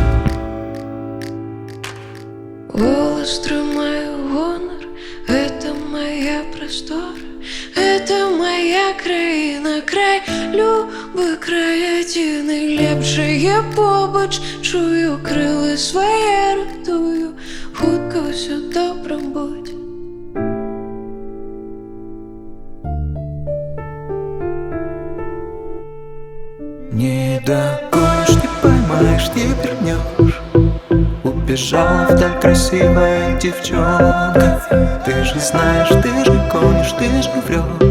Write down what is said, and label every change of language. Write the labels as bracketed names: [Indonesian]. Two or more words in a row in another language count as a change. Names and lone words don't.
[Belarusian] Голас трымаю, гонар — гэта моя прастора, гэта моя краіна, край, любы край, адзін і лепшае побач. Чую крылы свае, ратую, хутка ўсё добра будзе. [Russian] Не догонишь, не поймаешь, не вернешь. Убежала вдаль красивая девчонка. Ты же знаешь, ты же гонишь, ты же врешь.